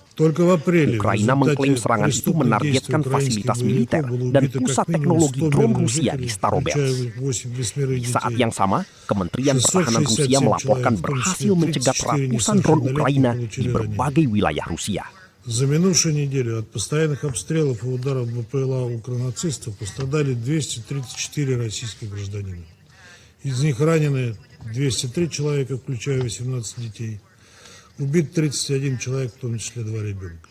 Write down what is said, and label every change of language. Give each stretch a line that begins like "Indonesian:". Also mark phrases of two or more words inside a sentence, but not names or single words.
Indonesian: Ukraina mengklaim serangan itu menargetkan fasilitas militer dan pusat teknologi drone Rusia di Starobelsk. Di saat yang sama, Kementerian Pertahanan Rusia melaporkan berhasil mencegat ratusan drone Ukraina di berbagai wilayah Rusia.
Russian: За минувшую неделю от постоянных обстрелов и ударов БПЛА укронацистов пострадали 234 российских гражданина. Из них ранены 203 человека, включая 18 детей. Убит 31 человек, в том числе 2 ребенка.